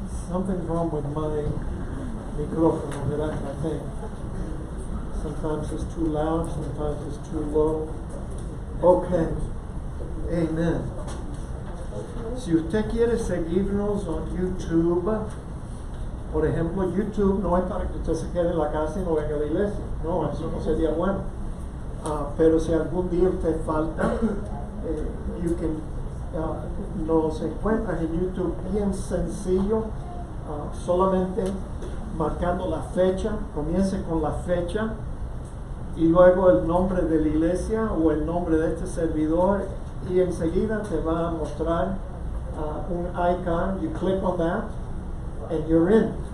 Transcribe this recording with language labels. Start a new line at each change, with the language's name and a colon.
English: Something's wrong with my microphone that I think. Sometimes it's too loud, sometimes it's too low. Okay. Amen.
Spanish: Si usted quiere seguirnos en YouTube, por ejemplo, YouTube no es para que usted se quede en la casa y no venga a la iglesia. No, eso no sería bueno. Pero si algún día usted falta,
English: you can
Spanish: Nos encuentras en YouTube bien sencillo, solamente marcando la fecha. Comience con la fecha y luego el nombre de la iglesia o el nombre de este servidor, y enseguida te va a mostrar un icon.
English: You click on that and you're in.